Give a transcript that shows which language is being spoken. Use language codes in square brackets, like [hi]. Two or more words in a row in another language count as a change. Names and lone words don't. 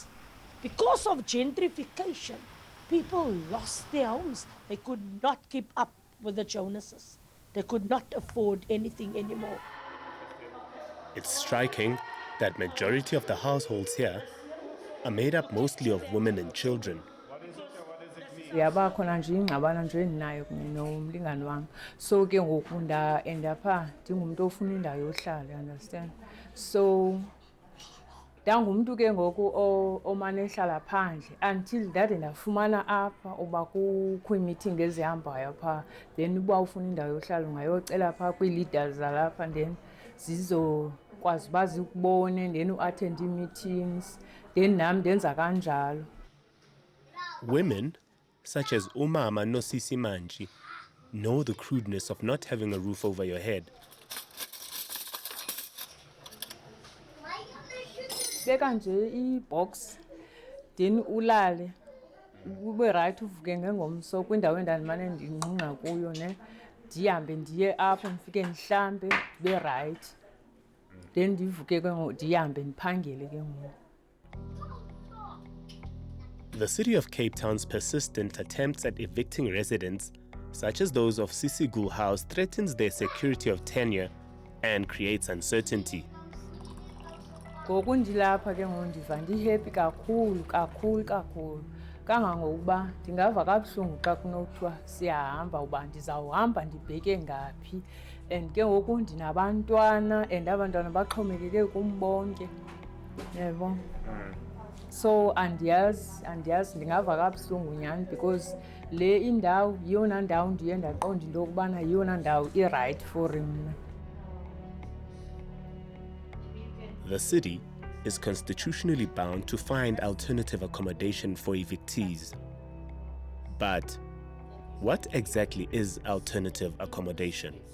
[en] Because of gentrification, people lost their homes. They could not keep up with the Jonases. They could not afford anything anymore. It's striking that majority of the households here are made up mostly of women and children. [xh] Yaba khona nje ingxabano nje endinayo kunye nomlingane wami. So ke ngoku enda pha ndingumuntu ofuna indawo yohlala, understand? So ndangumuntu ke ngoku omane ehlala phandle until ndade ndafumana apha uba kukho imeeting ezihambayo pha, then uba ufuna indawo yohlala ungayocela pha kwii-leaders zalapha, then zizokwazi uba zikubone, then uattend ii-meetings, then nam ndenza kanjalo. [en] Women, such as Umama Nosisi Manji, know the crudeness of not having a roof over your head. [xh] Beka nje i-box, then ulale, ube right uvuke ngengomso kwindawo endandimane ndingqungqa kuyo ne, ndihambe ndiye apho ndifike ndihlambe ndibe right, then ndivuke ke ngoku ndihambe ndiphangele ke ngoku. [en] The city of Cape Town's persistent attempts at evicting residents, such as those of Sisi Gul House, threatens their security of tenure and creates uncertainty. [xh] Ngoku ndilapha ke ngoku ndiva ndihappy kakhulu, kangangokuba ndingava kabuhlungu xa kunothiwa siyahamba uba ndizawuhamba ndibheke ngaphi, and ke ngoku ndinabantwana and abantwana baxhomekeke kum bonke, yebo. So andiyazi ndingava kabuhlungu nyhani, because le indawo yiyona ndawo ndiye ndaqonda into yokubana yiyona ndawo [en] i-right for [xh] mna. [en] The city is constitutionally bound to find alternative accommodation for evictees. But what exactly is alternative accommodation?